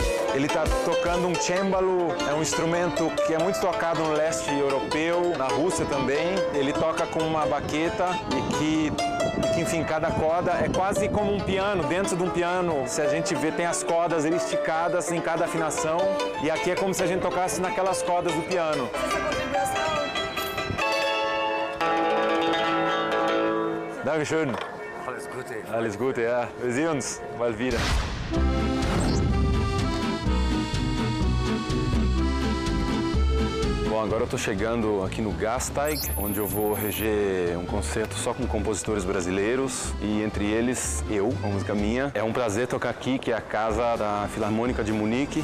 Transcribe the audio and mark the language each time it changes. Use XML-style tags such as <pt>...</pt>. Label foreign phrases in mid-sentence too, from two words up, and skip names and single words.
<pt>Ele está tocando um cembalo, é um instrumento que é muito tocado no leste europeu, na Rússia também. Ele toca com uma baqueta e que, enfim, cada corda é quase como um piano. Dentro de um piano, se a gente vê, tem as cordas esticadas em cada afinação. E aqui é como se a gente tocasse naquelas cordas do piano.</pt> <de>Dankeschön. Alles Gute. Alles Gute, ja. Wir sehen uns bald wieder.</de> <pt>Bom, agora eu estou chegando aqui no Gasteig, onde eu vou reger um concerto só com compositores brasileiros e entre eles eu, com música minha. É um prazer tocar aqui, que é a casa da Filarmônica de Munique.</pt>